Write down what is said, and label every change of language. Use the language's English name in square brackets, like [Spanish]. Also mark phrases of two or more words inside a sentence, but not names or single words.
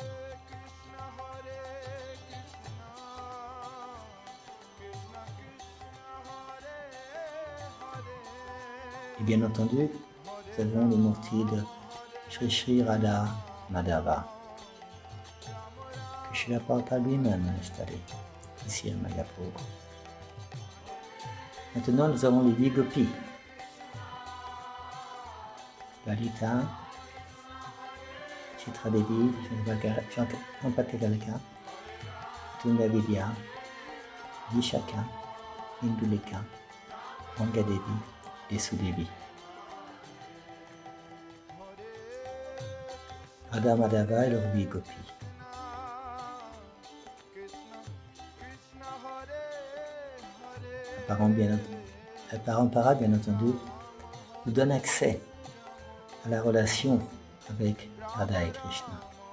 [French] Et bien entendu, nous avons les murtis de Sri Sri Radha Madhava, que Srila Prabhupada lui-même a installé ici à Mayapur. Maintenant, nous avons les 8 gopis. Lalita, Chitra Devi, Champakalaka, Tunga Vidya, Vishaka, Induleka, Ganga Devi et Sudevi. Radha Madhava et leurs 8 gopis. La parampara, bien entendu, nous donne accès à la relation avec Radha et Krishna.